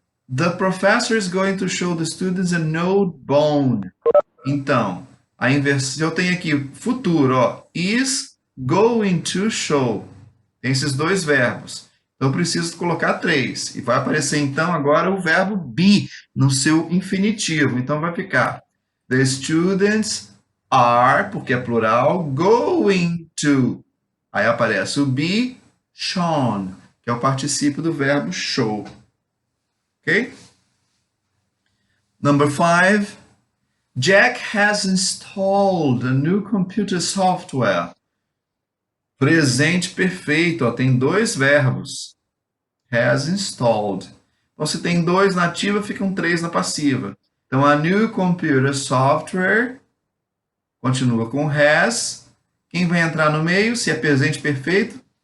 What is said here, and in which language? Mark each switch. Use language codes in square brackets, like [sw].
[en] The professor is going to show the students a note bone. [pt] Então, a inversão, eu tenho aqui futuro, ó, [en] is going to show. [pt] Tem esses dois verbos. Então, eu preciso colocar 3. E vai aparecer, então, agora o verbo be no seu infinitivo. Então, vai ficar [en] the students are, [pt] porque é plural, going to. Aí aparece o be shown, que é o particípio do verbo show. [en] Ok? Number 5. Jack has installed a new computer software. [pt] Presente perfeito, ó, tem dois verbos. [en] Has installed. [pt] Então, se tem 2 na ativa, ficam 3 na passiva. Então, [en] a new computer software [pt] continua com has. Quem vai entrar no meio, se é presente perfeito?